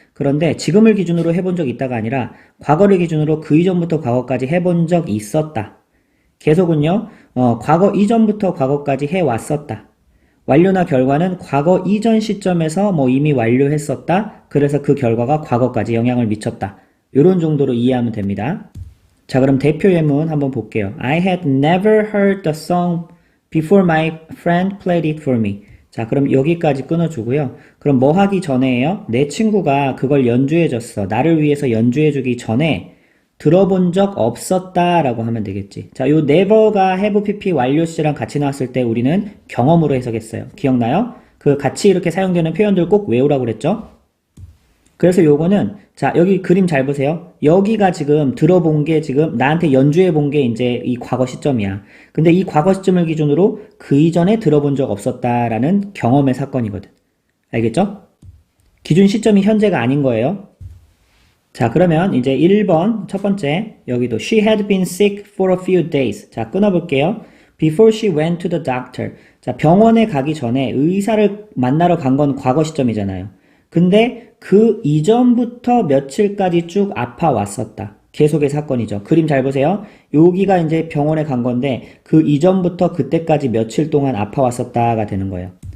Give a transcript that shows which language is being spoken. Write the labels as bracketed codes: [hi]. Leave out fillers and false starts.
[ko] 그런데 지금을 기준으로 해본 적이 있다가 아니라 과거를 기준으로 그 이전부터 과거까지 해본 적이 있었다. 계속은요, 과거 이전부터 과거까지 해왔었다. 완료나 결과는 과거 이전 시점에서 이미 완료했었다. 그래서 그 결과가 과거까지 영향을 미쳤다. 이런 정도로 이해하면 됩니다. 자, 그럼 대표 예문 한번 볼게요. [en] I had never heard the song before my friend played it for me. [ko] 자, 그럼 여기까지 끊어주고요. 그럼 뭐 하기 전에요? 내 친구가 그걸 연주해줬어. 나를 위해서 연주해주기 전에 들어본 적 없었다 라고 하면 되겠지. 자, 요 never가 have pp 완료 시제랑 같이 나왔을 때 우리는 경험으로 해석했어요. 기억나요? 그 같이 이렇게 사용되는 표현들 꼭 외우라고 그랬죠? 그래서 요거는, 자, 여기 그림 잘 보세요. 여기가 지금 들어본 게 지금 나한테 연주해 본 게 이제 이 과거 시점이야. 근데 이 과거 시점을 기준으로 그 이전에 들어본 적 없었다라는 경험의 사건이거든. 알겠죠? 기준 시점이 현재가 아닌 거예요. 자, 그러면 이제 1번 첫 번째 여기도 [en] she had been sick for a few days. [ko] 자, 끊어볼게요. [en] Before she went to the doctor. [ko] 자, 병원에 가기 전에 의사를 만나러 간 건 과거 시점이잖아요. 근데 그 이전부터 며칠까지 쭉 아파왔었다. 계속의 사건이죠. 그림 잘 보세요. 여기가 이제 병원에 간 건데 그 이전부터 그때까지 며칠 동안 아파왔었다가 되는 거예요.